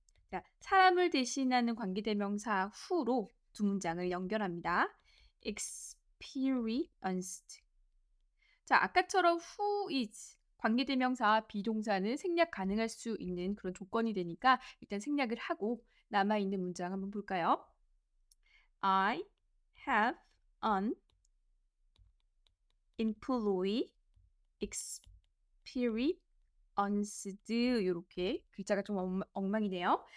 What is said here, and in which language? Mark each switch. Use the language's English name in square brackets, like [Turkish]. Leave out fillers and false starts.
[Korean] 자, 사람을 대신하는 관계대명사 who로 두 문장을 연결합니다. [English] experienced. [Korean] 자, 아까처럼 who is 관계대명사와 비동사는 생략 가능할 수 있는 그런 조건이 되니까 일단 생략을 하고 남아있는 문장 한번 볼까요? [English] I have an employee experienced. [Korean] 이렇게 글자가 좀 엉망이네요.